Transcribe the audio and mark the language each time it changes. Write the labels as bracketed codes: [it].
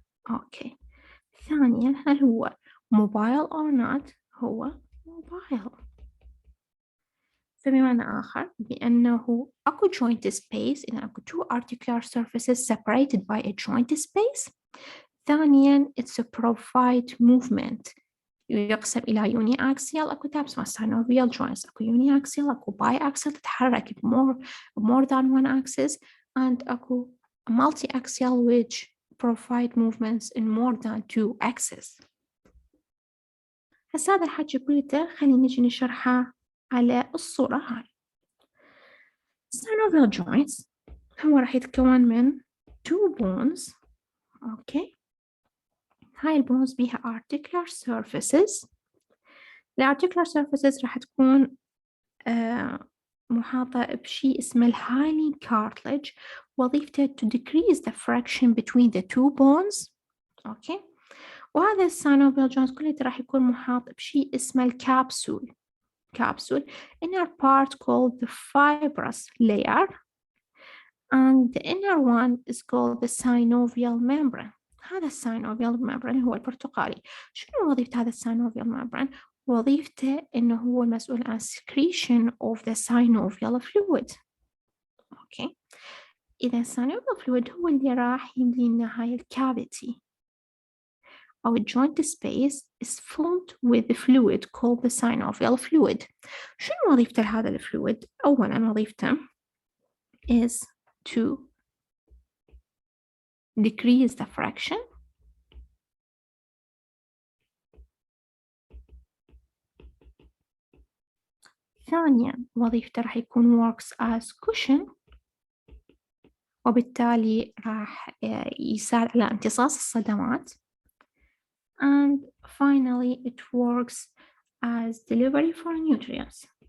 [ar] أوكي. ثانيا هل هو [en] mobile or not. [ar] هو mobile. فبمعنى آخر بأنه أكو [en] joint space [ar] إذا أكو [en] two articular surfaces separated by a joint space. [ar] ثانياً [en] it's a provide movement [ar] يقسم إلى [en] uniaxial. [ar] أكو [en] types [ar] مع [en] synovial joints أكو uniaxial أكو biaxial [ar] تتحرك [en] more than one axis and أكو multiaxial which provide movements in more than two axes. [ar] هسا هذا الحكي كله خلينا نجي نشرحه على الصورة هاي. synovial joints هو راح يتكون من [en] two bones. [ar] أوكي. هاي البونز بيها [en] articular surfaces. [ar] الarticular surfaces راح تكون محاطة بشيء اسمه الهايلين cartilage. وظيفته [en] to decrease the friction between the two bones. [ar] أوكي. وهذا synovial joints كله راح يكون محاط بشيء اسمه الكابسول. [en] capsule, inner part called the fibrous layer, and the inner one is called the synovial membrane. [ar] هذا الsynovial membrane هو البرتقالي. شنو وظيفة هذا الsynovial membrane؟ وظيفته إنه هو المسؤول عن [en] secretion of the synovial fluid. [ar] أوكي، إذا [en] synovial fluid [ar] هو اللي راح يملي لنا هاي الكافيتي أو [en] joint space is filled with the fluid called the synovial fluid. [ar] شنو وظيفته هذا الفلويد؟ أولاً وظيفته [en] is to decrease the fraction. [ar] ثانياً وظيفته راح يكون [en] works as cushion، [ar] وبالتالي راح يساعد على امتصاص الصدمات. [en] And finally it works as delivery for nutrients.